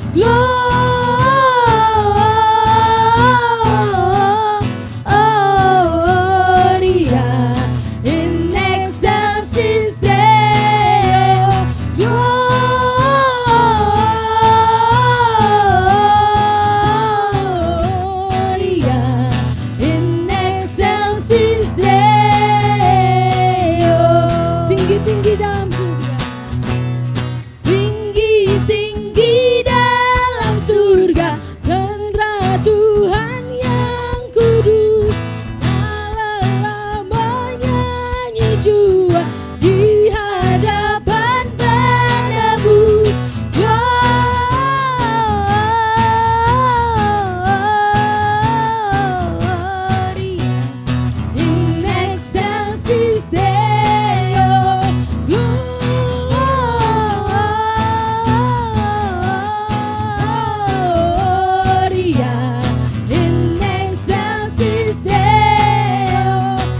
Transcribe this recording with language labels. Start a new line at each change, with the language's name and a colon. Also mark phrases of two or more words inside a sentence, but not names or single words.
Latin: Gloria in excelsis Deo. Gloria in excelsis Deo.
Indonesian: Tinggi-tinggi dalam surga, tinggi-tinggi dalam surga, tentara Tuhan yang kudus. Lelah menyanyi jua di hadapan penebus.
Latin: Gloria in excelsis Deo. Gloria in excelsis Deo.